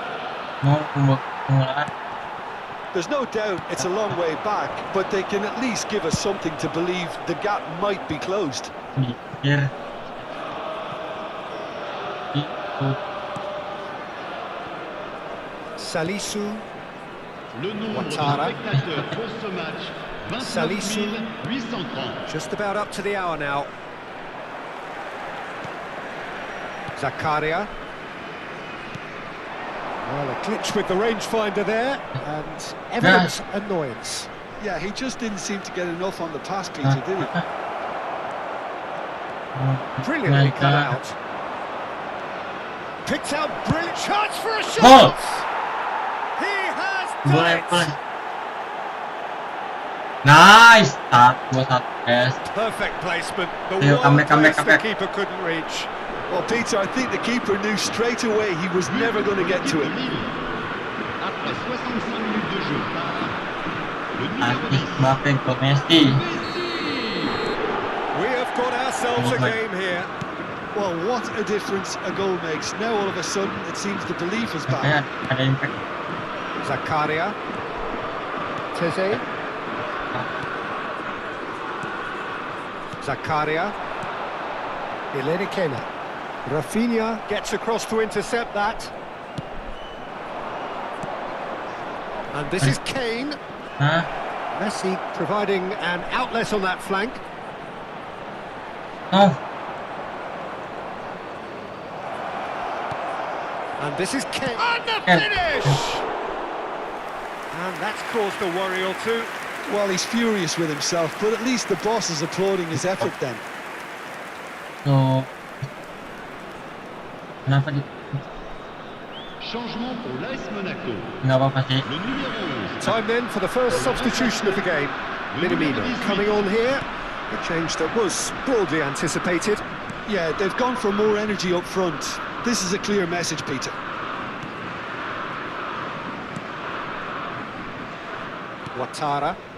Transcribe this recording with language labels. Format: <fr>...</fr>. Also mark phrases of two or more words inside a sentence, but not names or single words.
<en>there's no doubt it's a long way back, but they can at least give us something to believe the gap might be closed. Salisu.</en> <fr>Le nombre Ouattara. de spectateurs pour ce match, 29 Salisu. 830.</fr> <en>Just about up to the hour now. Zakaria. Well, a glitch with the rangefinder there, and evident annoyance. Yeah, he just didn't seem to get enough on the pass, Peter, did he? Brilliantly cut out. Picked out, brilliant chance for a shot! He has done it! Nice start, 2-1 guys. Perfect placement. The Ayo, one comeback. place the keeper couldn't reach. Well, Peter, I think the keeper knew straight away he was never going to get to it.</en> <fr>Après 65 minutes de jeu par le numéro Asik 10.</fr> <id>Mbappe ke Messi.</id> <en>We have got ourselves a Oh my. game here. Well, what a difference a goal makes. Now all of a sudden it seems the belief is back.</en> <id>Ada impact.</id> <en>Zakaria. Teze. Zakaria. Ilerikena. Rafinha gets across to intercept that. And this is Kane. Hah? Messi providing an outlet on that flank. Oh, And this is Kane. And the Kane. finish! And that's caused a worry or two. Well, he's furious with himself, but at least the boss is applauding his effort then.</en> <id>so kenapa di?</id> <fr>Changement pour l'AS Monaco.</fr> <id>Nggak apa-apa sih.</id> <fr>Le numéro 11.</fr> <en>Time then for the first substitution of the game. Minamino coming on here. A change that was broadly anticipated. Yeah, they've gone for more energy up front. This is a clear message, Peter. Ouattara.</en>